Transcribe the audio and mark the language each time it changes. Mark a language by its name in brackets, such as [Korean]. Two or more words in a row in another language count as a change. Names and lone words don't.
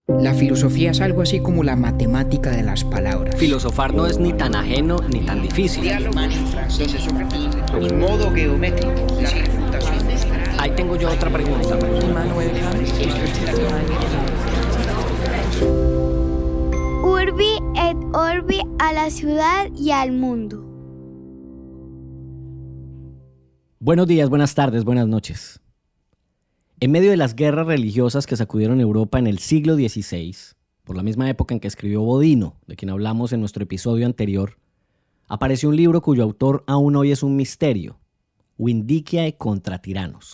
[Spanish] La filosofía es algo así como la matemática de las palabras. Filosofar no es ni tan ajeno ni tan difícil. Y modo geométrico, la refutación. Ahí tengo yo otra pregunta. [Latin] Urbi et Orbi, [Spanish] a la ciudad y al mundo. Buenos días, buenas tardes, buenas noches. En medio de las guerras religiosas que sacudieron Europa en el siglo XVI, por la misma época en que escribió Bodino, de quien hablamos en nuestro episodio anterior, apareció un libro cuyo autor aún hoy es un misterio, Vindiciae contra Tiranos.